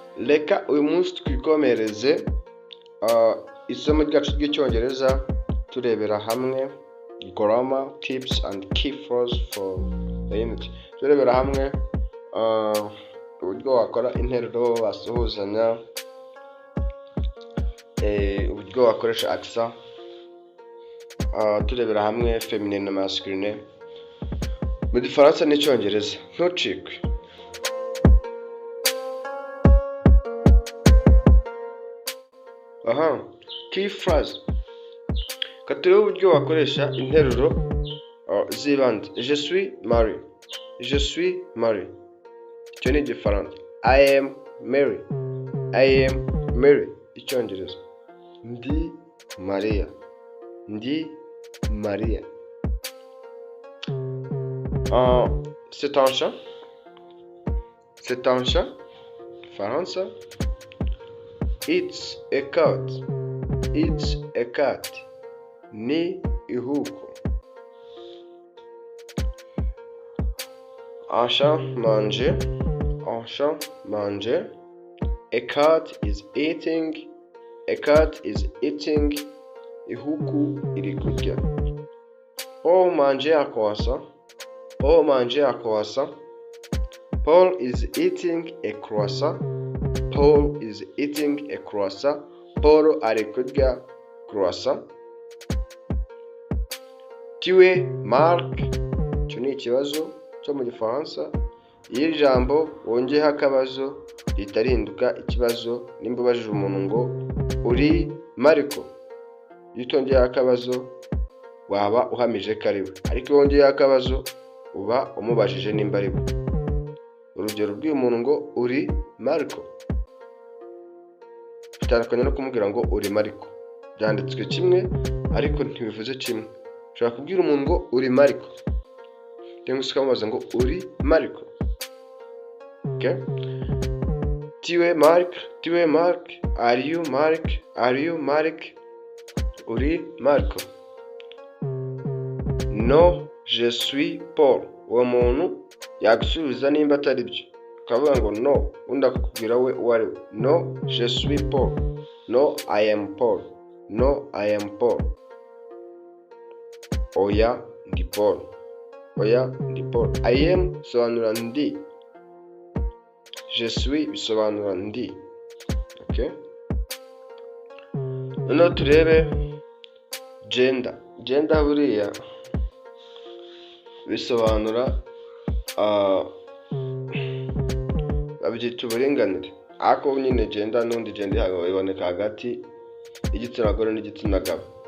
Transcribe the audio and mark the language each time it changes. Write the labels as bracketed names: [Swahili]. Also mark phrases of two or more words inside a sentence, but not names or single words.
[Kinyarwanda] reka uyu munsi twikomereze isomo ryacu ry'icyongereza turebera hamwe [English] grammar tips and key phrases for the unit. [Kinyarwanda] Turebera hamwe uburyo wakora interuro wasuhuzanya, uburyo wakoresha accent, turebera hamwe feminine na masculine mu gifaransa n'icyongereza. [English] Ntucikwe. Key phrase. [Kinyarwanda] Katurebe uburyo wakoresha interuro z'ibanze. [French] Je suis Marie. Je suis Marie. [Kinyarwanda] Icyo ni igifaransa. [English] I am Mary. I am Mary. Icyongereza. [Kinyarwanda] Ndi Maria. Ndi Maria. [French] C'est un chat. C'est un chat. Ifaransa. [English] It's a cat. It's a cat. [Kinyarwanda] Ni ihuku. [French] Un chat mange. Un chat mange. [English] A cat is eating. A cat is eating. [Kinyarwanda] Ihuku iri kurya. [French] Paul mange à croissant. Paul mange à croissant. [English] Paul is eating a croissant. Paul is eating a croissant. [Kinyarwanda] Paul ari kurya croissant. [French] Tu es Mark. [Kinyarwanda] Icyo ni ikibazo cyo mu gifaransa. Iyo ijambo wongeyeho akabazo rihita rihinduka ikibazo. Nimba ubajije umuntu ngo uri Mariko, iyo utongeyeho akabazo waba uhamije ko ari we, ariko iyo wongeyeho akabazo uba umubajije nimba ari we. Urugero rw'uyu muntu ngo uri Mariko bitandukanye no kumubwira ngo uri Mariko. Byanditswe kimwe ariko ntibivuze kimwe. Ushobora kubwira umuntu ngo uri Mariko cyangwa se ukamubaza ngo uri Mariko. [French] Okay? Tu es Mark. Tu es Mark. [English] Are you Mark? Are you Mark? [Kinyarwanda] Uri Marko. [French] No, je suis Paul. [Kinyarwanda] Uwo muntu yagusubiza nimba atari byo, ukavuga ngo no, undi akakubwira we uwo ari we. [French] No, je suis Paul. [English] No, I am Paul. No, I am Paul. [Kinyarwanda] Oya, ndi Paul. Oya, ndi Paul. [English] I am [Kinyarwanda] bisobanura ndi. [French] Je suis [Kinyarwanda] bisobanura ndi. Okay? Noneho turebe gender. Gender buriya bisobanura babyita uburinganire, ariko nyine gender n'undi gender iboneka hagati y'igitsina gore n'igitsina gabo.